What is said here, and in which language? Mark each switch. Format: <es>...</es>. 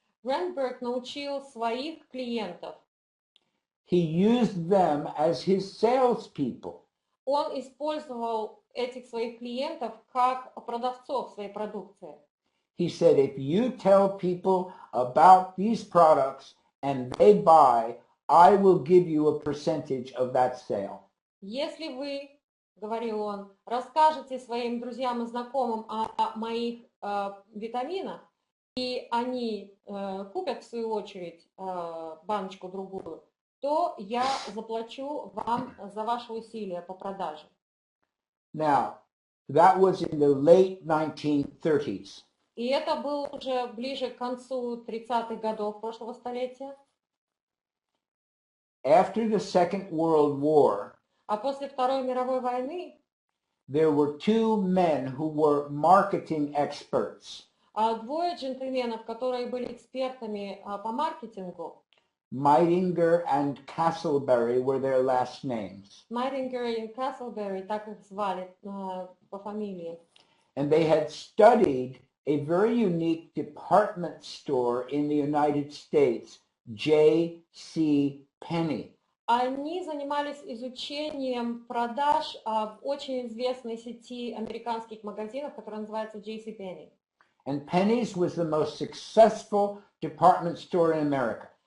<ru>Ренберг научил своих клиентов.</ru> <en>He used them as his salespeople.</en> <ru>Он использовал этих своих клиентов как продавцов своей продукции.</ru> <en>He said, if you tell people about these products and they buy, I will give you a percentage of that sale.</en> <ru>Если вы, говорил он, расскажете своим друзьям и знакомым о моих витаминах, и они купят в свою очередь баночку другую, то я заплачу вам за ваши усилия по продаже.</ru> <en>Now, that was in the late 1930s.</en> <ru>И это было уже ближе к концу 30-х годов прошлого столетия.</ru> <en>After the Second World War,</en> <ru>А после Второй мировой войны</ru> <en>there were two men who were marketing experts.</en> <ru>двое джентльменов, которые были экспертами по маркетингу,</ru> <en>Meitinger and Castleberry were their last names.</en> <ru>Майтингер и Каслбери, так их звали по фамилии.</ru> <en>And they had studied a very unique department store in the United States, J.C. Penney.</en> <ru>Они занимались изучением продаж в очень известной сети американских магазинов, которая называется J.C. Penney.</ru> <en>And Penny's was the most successful department store in America.</en>